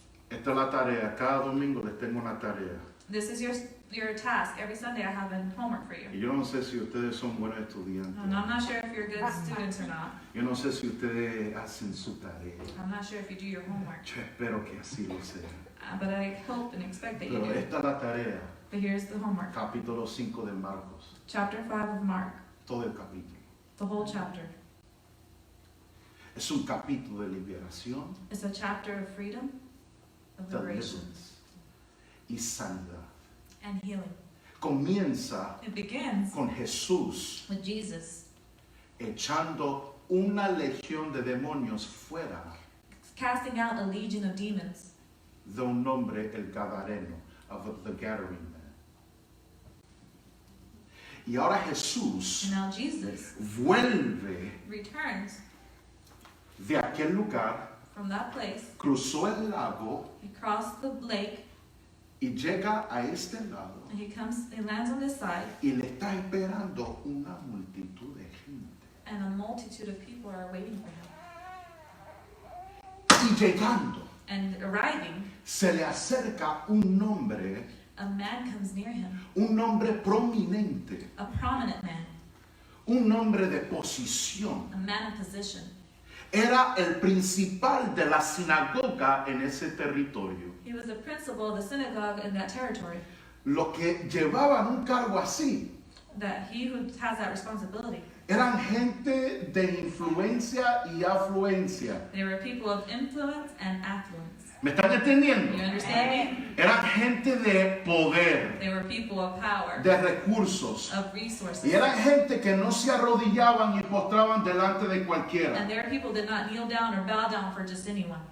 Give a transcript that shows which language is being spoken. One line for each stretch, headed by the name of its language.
Spanish: Esta es la tarea. Cada domingo les tengo una tarea.
English: This is your task. Every Sunday I have a homework for you.
Spanish: Y yo no sé si ustedes son buenos estudiantes.
English: And I'm not sure if you're good students or not.
Spanish: Yo no sé si ustedes hacen su tarea.
English: I'm not sure if you do your homework.
Spanish: Yo espero que así lo sea.
English: But I hope and expect that you
Spanish: Pero
English: do.
Spanish: esta es la tarea.
English: But here's the homework.
Spanish: Capítulo 5 de Marcos.
English: Chapter 5 of Mark.
Spanish: Todo el capítulo.
English: The whole chapter.
Spanish: Es un capítulo de liberación,
English: It's a chapter of freedom, of liberation,
Spanish: deliverance y sanidad.
English: and healing.
Spanish: Comienza
English: It begins
Spanish: con Jesús
English: with Jesus
Spanish: echando una legión de demonios fuera
English: casting out a legion of demons
Spanish: de un hombre, el Gadareno,
English: of the Gadarene man.
Spanish: Y ahora Jesús
English: And now Jesus
Spanish: vuelve
English: returns
Spanish: de aquel lugar,
English: from that place.
Spanish: cruzó el lago
English: He crossed the lake
Spanish: y llega a este lado
English: and he lands on this side,
Spanish: y le está esperando una multitud de gente.
English: and a multitude of people are waiting for him.
Spanish: Y llegando,
English: And arriving,
Spanish: se le acerca un hombre,
English: a man comes near him,
Spanish: un hombre prominente,
English: a prominent man,
Spanish: un hombre de posición.
English: a man of position.
Spanish: Era el principal de la sinagoga en ese territorio.
English: He was the principal of the synagogue in that territory.
Spanish: Los que llevaban un cargo así
English: That he who has that responsibility.
Spanish: eran gente de influencia y afluencia.
English: They were people of influence and affluence.
Spanish: ¿Me están entendiendo?
English: You understand me?
Spanish: Eran gente de poder,
English: They were people of power,
Spanish: de recursos.
English: of resources.
Spanish: Y eran gente que no se arrodillaban y postraban delante de cualquiera.
English: And there are people that did not kneel down or bow down for just anyone.